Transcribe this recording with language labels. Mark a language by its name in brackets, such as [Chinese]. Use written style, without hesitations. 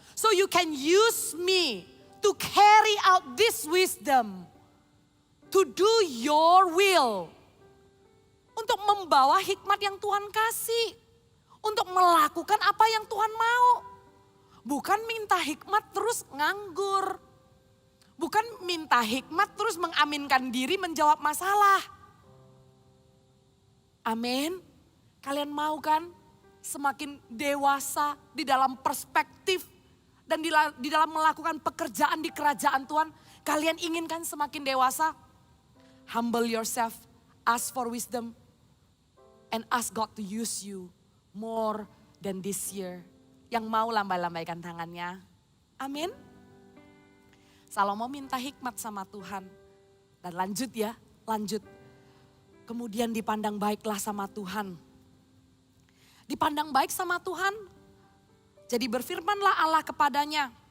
[English] So you can use me to carry out this wisdom. To do your will. [Indonesian] Untuk membawa hikmat yang Tuhan kasih. Untuk melakukan apa yang Tuhan mau. Bukan minta hikmat terus nganggur. Bukan minta hikmat terus mengaminkan diri menjawab masalah. Amin. Kalian mau kan semakin dewasa di dalam perspektif dan di dalam melakukan pekerjaan di kerajaan Tuhan. Kalian inginkan semakin dewasa? [English] Humble yourself, ask for wisdom, and ask God to use you more than this year. [Indonesian] Yang mau lambai-lambaikan tangannya. Amin. Salomo minta hikmat sama Tuhan. Dan lanjut ya, lanjut. Kemudian dipandang baiklah sama Tuhan. Dipandang baik sama Tuhan. Jadi berfirmanlah Allah kepadanya.